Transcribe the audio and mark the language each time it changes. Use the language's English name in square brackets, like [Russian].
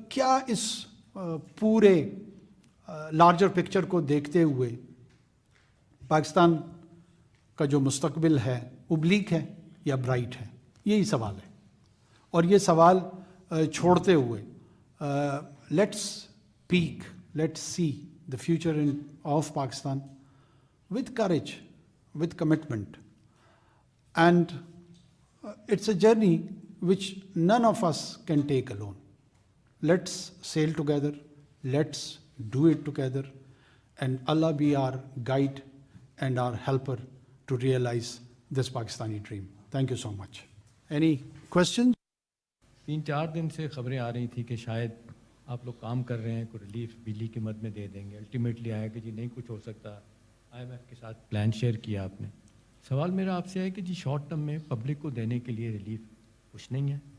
[Urdu] کیا اس پورے larger picture کو دیکھتے ہوئے پاکستان کا جو مستقبل ہے وہ بلیک ہے یا برائٹ ہے؟ یہی سوال ہے. [English] اور یہ سوال چھوڑتے ہوئے let's peek, let's see the future of Pakistan with courage, with commitment. And it's a journey which none of us can take alone. Let's sail together, let's do it together, and Allah be our guide and our helper to realize this Pakistani dream. Thank you so much. Any questions? [Urdu] 3-4 دن سے خبریں آ رہی تھیں کہ شاید آپ لوگ کام کر رہے ہیں، کوئی ریلیف بجلی کی مد میں دے دیں گے. الٹیمیٹلی آیا کہ جی نہیں کچھ ہو سکتا. IMF کے ساتھ پلان شیئر کیا آپ نے. سوال میرا آپ سے ہے کہ جی شارٹ ٹرم میں پبلک کو دینے کے لیے ریلیف کچھ نہیں ہے.